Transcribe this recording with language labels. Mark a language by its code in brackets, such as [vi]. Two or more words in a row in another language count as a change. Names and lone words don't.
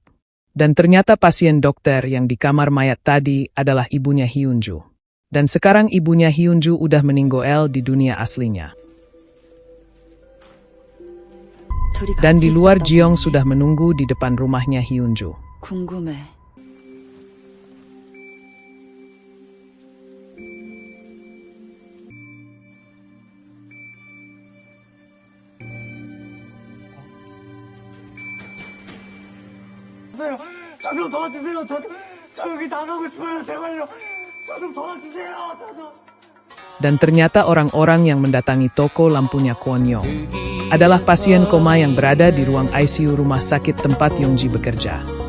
[id] Dan ternyata pasien dokter yang di kamar mayat tadi adalah ibunya Hyunju. Dan sekarang ibunya Hyunju udah meninggal di dunia aslinya. Dan di luar Jeong sudah menunggu di depan rumahnya Hyunju. [ko] 궁금해. 저 좀 도와주세요. 저 여기 나가고 싶어요. 제발요. 저 좀 도와주세요. [id] Dan ternyata orang-orang yang mendatangi toko lampunya Kwon Yong adalah pasien koma yang berada di ruang ICU rumah sakit tempat Yongji bekerja.